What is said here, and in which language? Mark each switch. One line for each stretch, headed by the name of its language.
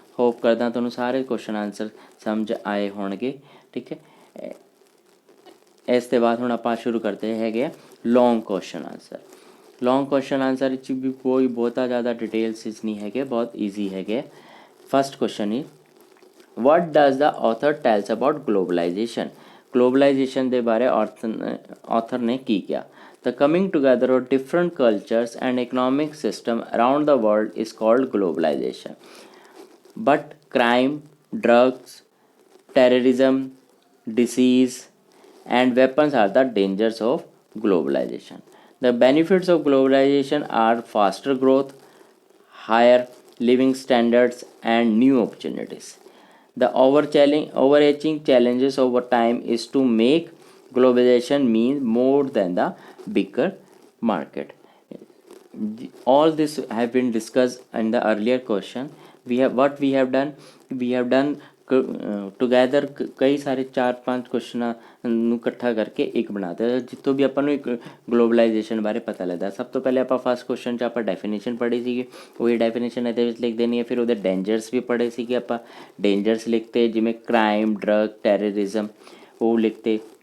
Punjabi: Hop ਕਰਦਾ ਤੁਹਾਨੂੰ ਸਾਰੇ ਕੁਐਸਚਨ ਆਨਸਰ ਸਮਝ ਆਏ ਹੋਣਗੇ। ਠੀਕ ਹੈ, ਇਸ ਤੋਂ ਬਾਅਦ ਹੁਣ ਆਪਾਂ ਸ਼ੁਰੂ ਕਰਦੇ ਹੈਗੇ ਆ ਲੌਂਗ ਕੁਐਸਚਨ ਆਨਸਰ। ਲੌਂਗ ਕੁਐਸਚਨ ਆਨਸਰ ਵਿੱਚ ਵੀ ਕੋਈ ਬਹੁਤਾ ਜ਼ਿਆਦਾ ਡਿਟੇਲਸ ਨਹੀਂ ਹੈਗੇ, ਬਹੁਤ ਈਜ਼ੀ ਹੈਗੇ।
English: First question is what does the author tells about globalization?
Punjabi: Globalization ਦੇ ਬਾਰੇ author ਨੇ ਕੀ ਕਿਹਾ?
English: The coming together of different cultures and economic system around the world is called globalization. But crime, drugs, terrorism, disease and weapons are the dangers of globalization. The benefits of globalization are faster growth, higher living standards and new opportunities. The overarching challenges over time is to make globalization mean more than the bigger market. All this have been discussed in the earlier question. We have done
Punjabi: ਟੁਗੈਦਰ ਕਈ ਸਾਰੇ 4-5 ਕੁਐਸਚਨਾਂ ਨੂੰ ਇਕੱਠਾ ਕਰਕੇ ਇੱਕ ਬਣਾਤੇ, ਜਿੱਥੋਂ ਵੀ ਆਪਾਂ ਨੂੰ ਇੱਕ ਗਲੋਬਲਾਈਜੇਸ਼ਨ ਬਾਰੇ ਪਤਾ ਲੱਗਦਾ। ਸਭ ਤੋਂ ਪਹਿਲੇ ਆਪਾਂ ਫਸਟ ਕੁਐਸਚਨ 'ਚ ਆਪਾਂ ਡੈਫੀਨੇਸ਼ਨ ਪੜ੍ਹੀ ਸੀਗੀ, ਉਹੀ ਡੈਫੀਨੇਸ਼ਨ ਇਹਦੇ ਵਿੱਚ ਲਿਖ ਦੇਣੀ ਹੈ। ਫਿਰ ਉਹਦੇ ਡੇਂਜਰਸ ਵੀ ਪੜ੍ਹੇ ਸੀਗੇ ਆਪਾਂ, ਡੇਂਜਰਸ ਲਿਖਤੇ ਜਿਵੇਂ ਕ੍ਰਾਈਮ, ਡਰਗ, ਟੈਰਰਿਜ਼ਮ, ਉਹ ਲਿਖਤੇ।